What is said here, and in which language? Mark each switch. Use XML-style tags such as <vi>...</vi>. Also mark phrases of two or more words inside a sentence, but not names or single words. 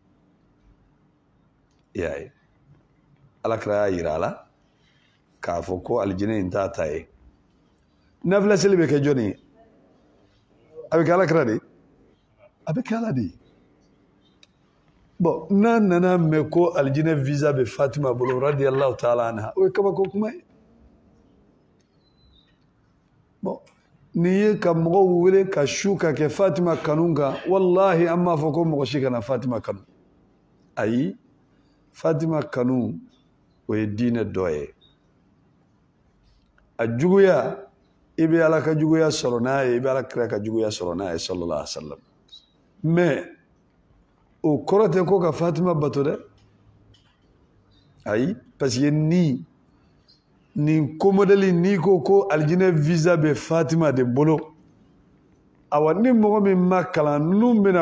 <bm>i y'a ye alakira y'a yira a la k'a fɔ ko alijinɛ in t'a ta ye nafila seli bɛ kɛ jɔnni ye a bɛ kɛ alakira de a bɛ kɛ ala de ye bon n'a nana mɛn ko alijinɛ visa bɛ Fatima bolo</bm> <ar>رضي الله تعالى عنها</ar> <bm>o ye kabako kuma ye bon nin ye ka mɔgɔw wele ka su ka kɛ Fatima kanu kan wallahi an m'a fɔ ko mɔgɔ si kana Fatima kanu ayi Fatima kanu o ye diinɛ dɔ ye a juguya i bɛ ala ka juguya sɔrɔ n'a ye i bɛ alakira ka juguya sɔrɔ n'a ye</bm> <ar>صلى الله عليه وسلم</ar> <bm>mais o kɔrɔ tɛ ko ka Fatima bato dɛ ayi</bm> <fr>parce que</fr> <bm>nin ko modèle n'i ko alijinɛ visa bɛ Fatima de bolo awa ni mɔgɔ min ma kalan ninnu bɛna</bm>